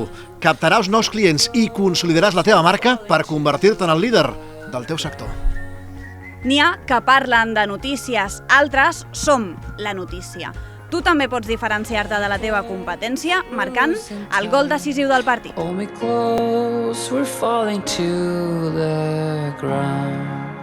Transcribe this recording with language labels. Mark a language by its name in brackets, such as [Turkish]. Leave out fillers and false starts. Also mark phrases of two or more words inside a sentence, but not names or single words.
[Catalan] Captaràs nous clients i consolidaràs la teva marca per convertir-te en el líder del teu sector. N'hi ha que parlen de notícies, altres som la notícia. Tu també pots diferenciar-te de la teva competència marcant el gol decisiu del partit. [English] Hold me close, we're falling to the ground.